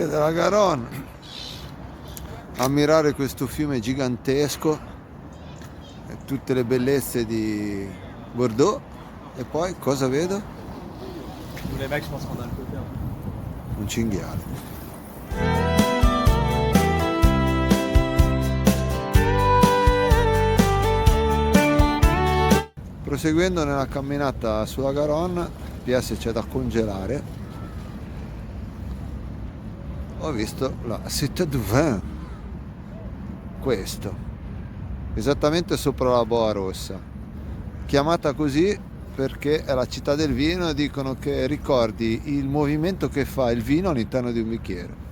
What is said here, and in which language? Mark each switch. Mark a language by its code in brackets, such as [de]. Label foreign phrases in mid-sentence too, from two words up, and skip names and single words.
[it] della Garonne a ammirare questo fiume gigantesco e tutte le bellezze di Bordeaux. E poi cosa vedo? [fr] Les mecs, je pense qu'on a le côté. [it] Un cinghiale. Proseguendo nella camminata sulla Garonne, PS c'è da congelare. Ho visto la Cité du Vin, questo, esattamente sopra la Boa Rossa, chiamata così perché è la città del vino e dicono che ricordi il movimento che fa il vino all'interno di un bicchiere.